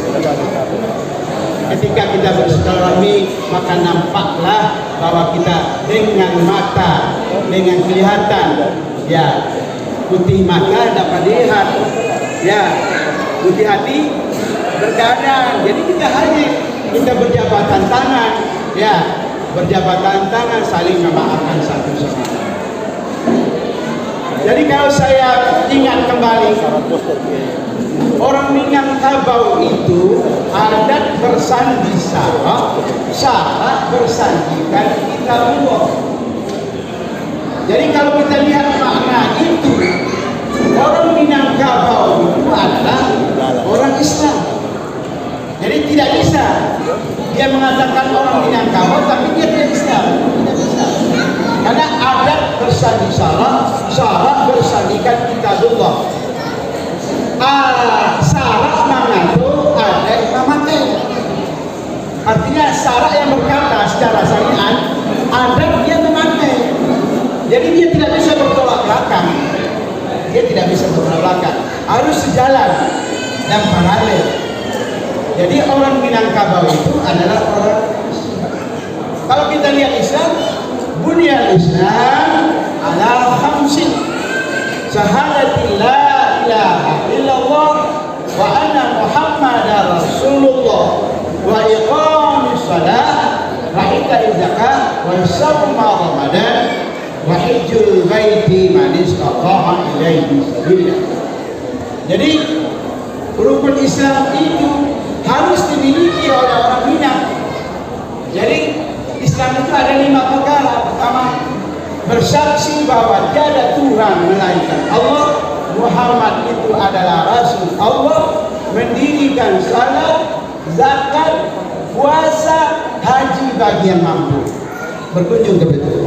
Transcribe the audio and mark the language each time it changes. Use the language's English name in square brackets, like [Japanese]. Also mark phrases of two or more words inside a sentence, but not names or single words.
[Indonesian] Ketika kita bersilaturahmi, maka nampaklah bahwa kita dengan mata, dengan kelihatan, ya, putih mata dapat dilihat, ya, putih hati bergadang. Jadi kita hadir, kita berjabatan tangan, ya, berjabatan tangan, saling memaafkan satu sama lain. Jadi kalau saya ingat kembali, orang Minangkabau itu adat bersandi Sarak, Sarak bersandikan kitabullah. Jadi kalau kita lihat makna itu, orang Minangkabau itu adalah orang Islam. Jadi tidak bisa dia mengatakan orang Minangkabau tapi dia tidak Islam. Tidak bisa. Karena adat bersandi Sarak, Sarak bersandikan kitabullah. Sarak mengatur adat memakai. Artinya Sarak yang berkata secara syariat, adat dia memakai. Jadi dia tidak bisa bertolak belakang. Dia tidak bisa bertolak belakang. Harus sejalan dan paralel. Jadi orang Minangkabau itu adalah orang Islam. Kalau kita lihat Islam, [Arabic] بني الإسلام على خمس. شهادة لا إله إلا الله وأن محمدا رسول الله وإقام الصلاة وإيتاء الزكاة وصوم رمضان وحج البيت من استطاع إليه سبيلا. [Indonesian] Jadi rukun Islam itu harus dimiliki oleh orang Minang. Jadi Islam itu ada 5 perkara. Pertama, bersaksi bahwa tiada Tuhan melainkan Allah, Muhammad itu adalah Rasul Allah, mendirikan salat, zakat, puasa, haji bagi yang mampu, berkunjung ke Baitul.